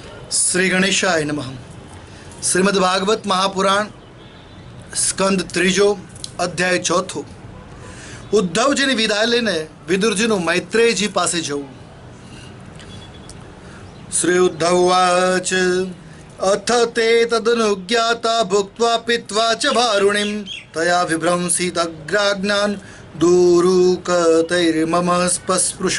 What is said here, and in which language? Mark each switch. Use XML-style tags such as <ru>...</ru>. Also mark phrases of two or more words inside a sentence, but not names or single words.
<sa>श्री गणेशाय नमः।</sa> <gu>શ્રીમદ્ભાગવત મહાપુરાણ સ્કંદ ત્રીજો અધ્યાય ચોથો। उद्धवजीની વિદાય લઈને વિદુરજીનું મૈત્રેયજી પાસે જવું।</gu> <sa>શ્રી ઉદ્ધવવાચ અથ તે તદનુજ્ઞાતા ભુક્ત્વા પીત્વા ચ વારુણીમ તયા વિભ્રંસિત અગ્રાજ્ઞાન દુરુકતૈર્મમ સ્પૃશુ।</sa>